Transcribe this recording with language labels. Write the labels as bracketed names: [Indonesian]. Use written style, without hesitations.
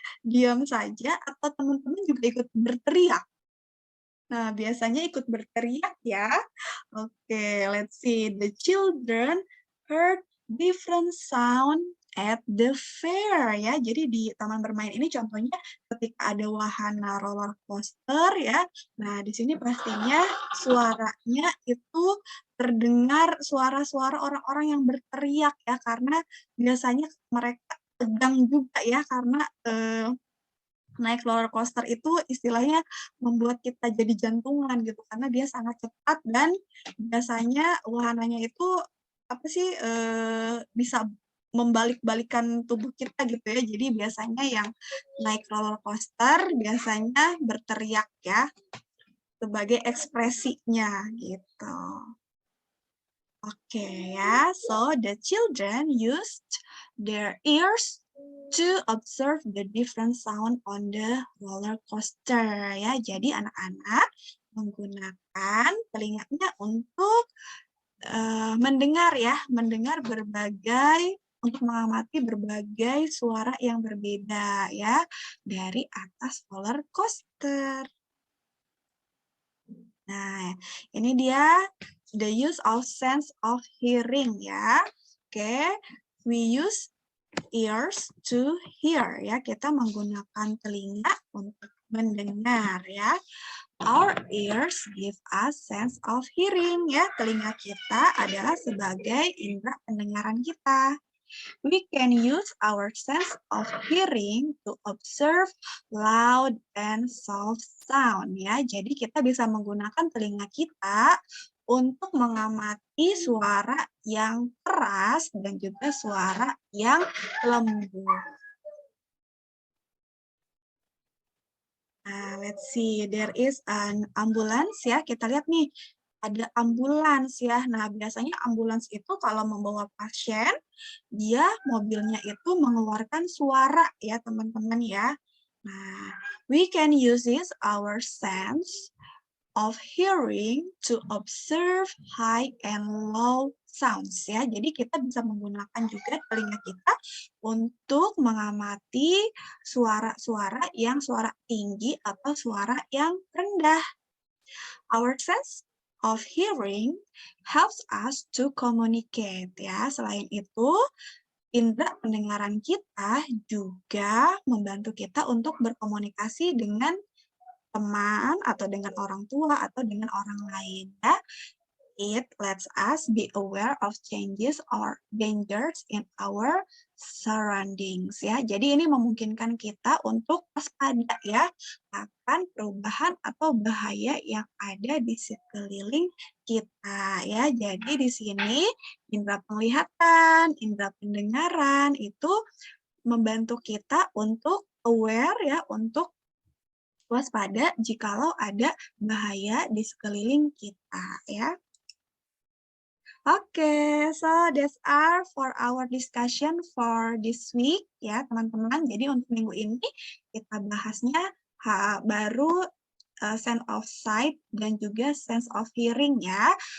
[Indonesian] Diam saja atau teman-teman juga ikut berteriak? Nah, biasanya ikut berteriak ya. [English] Oke, let's see. The children heard different sound at the fair [Indonesian] ya. Jadi di taman bermain ini contohnya ketika ada wahana roller coaster ya. Nah, di sini pastinya suaranya itu terdengar suara-suara orang-orang yang berteriak ya karena biasanya mereka tegang juga ya karena naik roller coaster itu istilahnya membuat kita jadi jantungan gitu karena dia sangat cepat dan biasanya wahananya itu apa sih bisa membalik-balikan tubuh kita gitu ya. Jadi biasanya yang naik roller coaster biasanya berteriak ya sebagai ekspresinya gitu. [English] Oke ya, so the children used their ears to observe the different sound on the roller coaster ya. [Indonesian] Jadi anak-anak menggunakan telinganya untuk mendengar ya, mendengar berbagai untuk mengamati berbagai suara yang berbeda ya dari atas roller coaster. [English] Nah, [Indonesian] ini dia [English] the use of sense of hearing ya. Oke, we use ears to hear ya. [Indonesian] Kita menggunakan telinga untuk mendengar ya. [English] Our ears give us sense of hearing ya. [Indonesian] Telinga kita adalah sebagai indera pendengaran kita. [English] We can use our sense of hearing to observe loud and soft sound ya. [Indonesian] Jadi kita bisa menggunakan telinga kita untuk mengamati suara yang keras dan juga suara yang lembut. [English] Nah, let's see, there is an ambulance ya. [Indonesian] Kita lihat nih, ada ambulans ya. Nah, biasanya ambulans itu kalau membawa pasien, dia mobilnya itu mengeluarkan suara ya, teman-teman ya. [English] Nah, we can use our sense of hearing to observe high and low sounds ya. [Indonesian] Jadi kita bisa menggunakan juga telinga kita untuk mengamati suara-suara yang suara tinggi atau suara yang rendah. [English] Our sense of hearing helps us to communicate ya. [Indonesian] Selain itu, indera pendengaran kita juga membantu kita untuk berkomunikasi dengan teman atau dengan orang tua atau dengan orang lain ya. [English] It lets us be aware of changes or dangers in our surroundings ya. [Indonesian] Jadi ini memungkinkan kita untuk waspada ya akan perubahan atau bahaya yang ada di sekeliling kita ya. Jadi di sini indera penglihatan, indera pendengaran itu membantu kita untuk aware ya, untuk waspada jikalau ada bahaya di sekeliling kita ya. [English] Oke, so that's all for our discussion for this week ya [Indonesian] teman-teman. Jadi untuk minggu ini kita bahasnya baru [English] sense of sight [Indonesian] dan juga [English] sense of hearing [Indonesian] ya.